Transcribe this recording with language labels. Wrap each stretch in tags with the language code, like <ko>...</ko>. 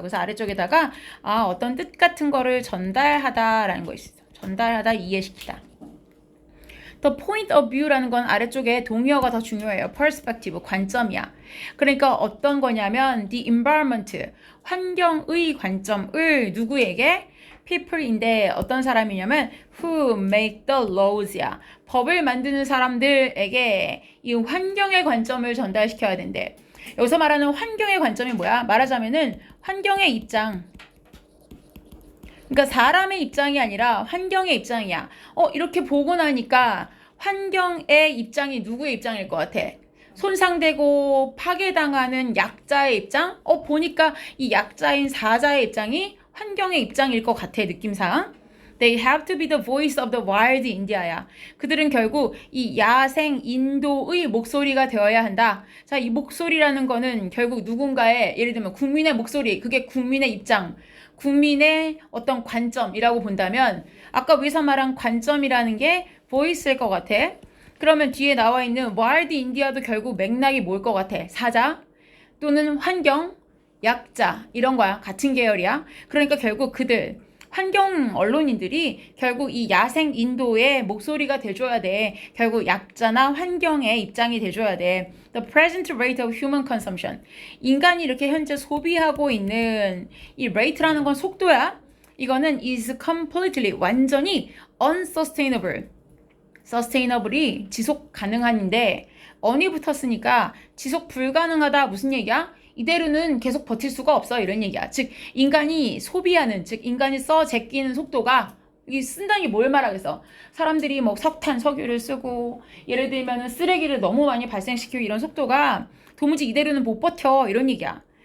<ko>그래서 아래쪽에다가 어떤 뜻 같은 거를 전달하다라는 거 있어. 전달하다, 이해시키다. The point of view라는 건 아래쪽에 동의어가 더 중요해요. perspective, 관점이야. 그러니까 어떤 거냐면 the environment, 환경의 관점을 누구에게? people인데 어떤 사람이냐면</ko> <en>who make the laws</en> <ko>야. 법을 만드는 사람들에게 이 환경의 관점을 전달시켜야 된대. 여기서 말하는 환경의 관점이 뭐야? 말하자면은 환경의 입장. 그러니까 사람의 입장이 아니라 환경의 입장이야. 이렇게 보고 나니까 환경의 입장이 누구의 입장일 것 같아? 손상되고 파괴당하는 약자의 입장? 보니까 이 약자인 사자의 입장이 환경의 입장일 것 같아, 느낌상.</ko> <en>They have to be the voice of the wild India야.</en> <ko>그들은 결국 이 야생 인도의 목소리가 되어야 한다. 자, 이 목소리라는 거는 결국 누군가의, 예를 들면 국민의 목소리, 그게 국민의 입장, 국민의 어떤 관점이라고 본다면 아까 위에서 말한 관점이라는 게 voice일 것 같아. 그러면 뒤에 나와 있는 wild India도 결국 맥락이 뭘 것 같아? 사자 또는 환경, 약자 이런 거야. 같은 계열이야. 그러니까 결국 그들 환경 언론인들이 결국 이 야생 인도의 목소리가 돼줘야 돼. 결국 약자나 환경의 입장이 돼줘야 돼.</ko> <en>The present rate of human consumption.</en> <ko>인간이 이렇게 현재 소비하고 있는 이 rate라는 건 속도야. 이거는 is completely, 완전히 unsustainable. sustainable이 지속 가능한인데 on이 붙었으니까 지속 불가능하다 무슨 얘기야? 이대로는 계속 버틸 수가 없어 이런 얘기야. 즉 인간이 소비하는, 즉 인간이 써 제끼는 속도가, 이 쓴다는 게 뭘 말하겠어? 사람들이 뭐 석탄, 석유를 쓰고 예를 들면 쓰레기를 너무 많이 발생시키고 이런 속도가 도무지 이대로는 못 버텨 이런 얘기야.</ko>